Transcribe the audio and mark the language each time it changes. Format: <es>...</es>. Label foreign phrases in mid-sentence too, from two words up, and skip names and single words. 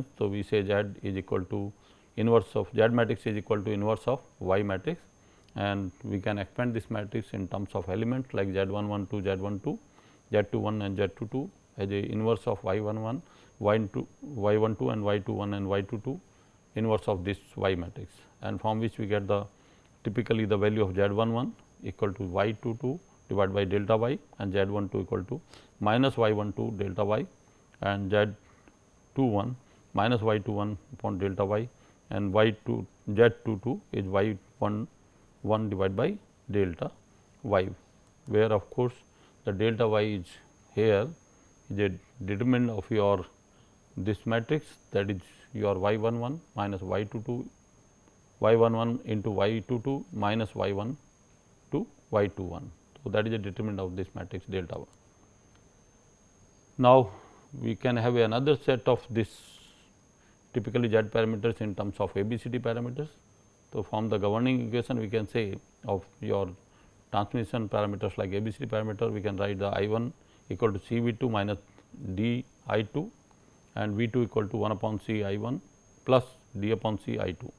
<en>So, we say Z is equal to inverse of Z matrix is equal to inverse of y matrix, and we can expand this matrix in terms of elements like Z 11 to Z 12, Z 21 and Z 22 as a inverse of y 11, y 12 and y 21 and y 22 inverse of this y matrix, and from which we get the typically the value of Z 11 equal to y 22 divided by delta y and Z 12 equal to minus y 12 delta y and Z 21 minus y 21 upon delta y, and y 2 Z 22 is y 1 divided by delta y, where of course, the delta y is here is a determinant of your this matrix, that is your y 11 minus y 22 y 11 into y 22 minus y 1 to y 21. So, that is a determinant of this matrix delta 1. Now, we can have another set of this typically Z parameters in terms of ABCD parameters. So, from the governing equation we can say of your transmission parameters like ABCD parameter, we can write the I 1 equal to C V 2 minus D I 2 and V 2 equal to 1 upon C I 1 plus D upon C I 2.</en>